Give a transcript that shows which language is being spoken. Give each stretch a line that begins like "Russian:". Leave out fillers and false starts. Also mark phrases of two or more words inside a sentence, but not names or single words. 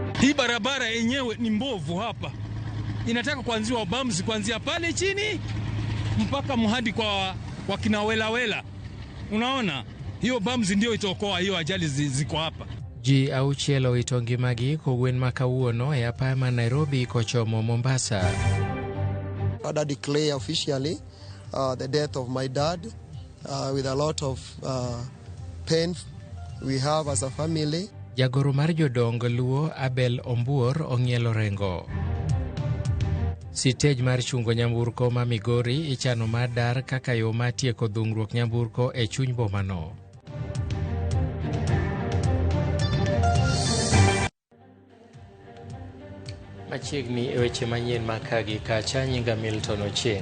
Swahili: Hii barabara yenyewe ni mbovu hapa. Inataka kuanziwa bams kuanzia pale chini mpaka mhadi kwa kinawelawela. Unaona? Hiyo bams ndio itokoa hiyo ajali ziko hapa.
Luo (Kenya and Tanzania): Ji auchielo itongi magi kogwen makawuono e apaya Nairobi kochomo Mombasa.
English: I declare officially the death of my dad with a lot of pain we have as a family.
Luo (Kenya and Tanzania): Jagoro mar jodong Luo Abel Ombuor ong'ielo rengo. Sitej mar chungo nyamburko ma Migori ichano madar kaka yo matieko dhungruok nyamburko e chuny bomano. Machiegni e weche manyien makagi kacha nyinga Milton Ochieng.